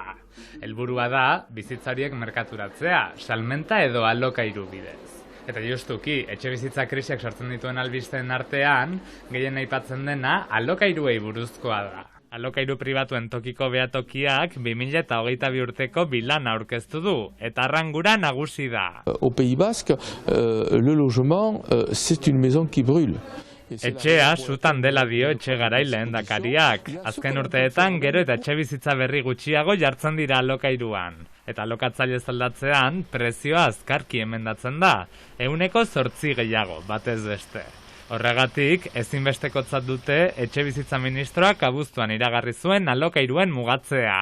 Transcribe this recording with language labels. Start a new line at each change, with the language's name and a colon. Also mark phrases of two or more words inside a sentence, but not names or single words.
Basque: Helburua da, bizitza horiek merkaturatzea, salmenta edo alokairu bidez. Eta justuki, etxe bizitza krisiak sortzen dituen albisteen artean, gehien aipatzen dena alokairuei buruzkoa da. Alokairu pribatuen tokiko behatokiak 2022 urteko bilana aurkeztu du, eta arrangura nagusi da.
French: Au Pays Basque, le logement, c'est une maison qui brûle.
Basque: Etxea sutan dela dio etxe garai lehendakariak. Azken urteetan gero eta etxe bizitza berri gutxiago jartzen dira alokairuan. Eta alokatzaile zaldatzean prezioa azkarki emendatzen da, 8% gehiago, batez beste. Horregatik, ezinbestekotzat dute etxe bizitza ministroak abuztuan iragarri zuen alokairuen mugatzea.